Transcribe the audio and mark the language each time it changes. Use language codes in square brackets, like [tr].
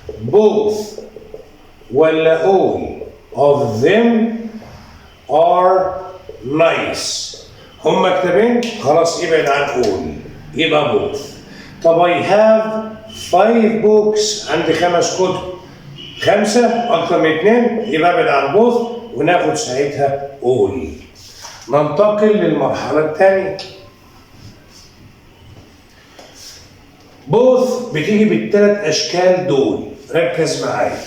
[en] Both ولا all of them are nice. [ar] هما كتابين، خلاص ابعد عن all، يبقى both. [en] طب I have 5 books. [ar] عندي 5 كتب. 5 أكتر من 2 يبقى ابعد عن both وناخد ساعتها all. ننتقل للمرحلة الثانية. both بتيجي بالثلاث أشكال دول، ركز معايا.